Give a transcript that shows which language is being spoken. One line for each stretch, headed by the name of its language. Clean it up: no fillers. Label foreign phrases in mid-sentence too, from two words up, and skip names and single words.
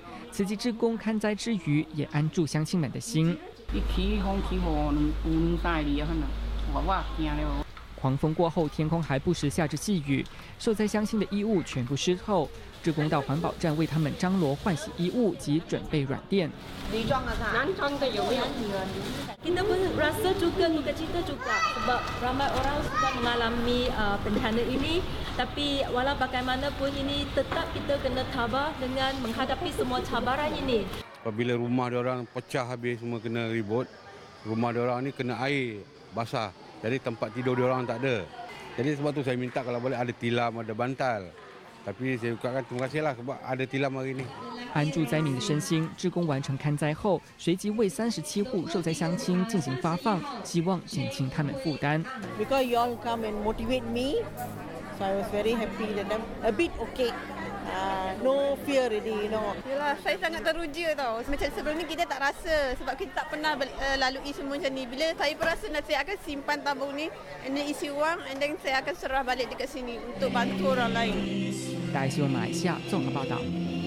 Chinese: 慈济志工勘灾之余，也安住乡亲们的心。狂风过后，天空还不时下着细雨，受灾乡亲的衣物全部湿透。志工到环保站为他们张罗换洗衣物及准备软垫。男装的有没有
Malay: ？Kita pun rasa juga duka cita juga sebab ramai orang sudah mengalami bencana ini. Tapi walau bagaimanapun ini tetap kita kena tabah dengan menghadapi semua cabaran ini. Apabila rumah diorang pecah habis semua kena ribut, rumah diorang ni kena air basah. Jadi tempat tidur diorang tak ada. Jadi sebab tu saya minta kalau boleh ada tilam, ada bantal. Tapi saya ucapkan terima kasihlah sebab ada tilam hari ini.
Chinese: 安住灾民的身心，志工完成勘灾后，随即为37户受灾乡亲进行发放，希望减轻他们负担。
English: Because you all come and motivate me, so I was very happy that I'm a bit okay. No fear already, you know.
Malay: Yalah, saya sangat teruja tau. Macam sebelum ni kita tak rasa sebab kita tak pernah lalui semua macam ni. Bila saya pun rasa saya akan simpan tabung ni
English: and then
Malay: isi wang
English: and then
Malay: saya akan serah balik dekat sini untuk bantu orang lain.
Chinese: 大爱新闻马来西亚综合报道。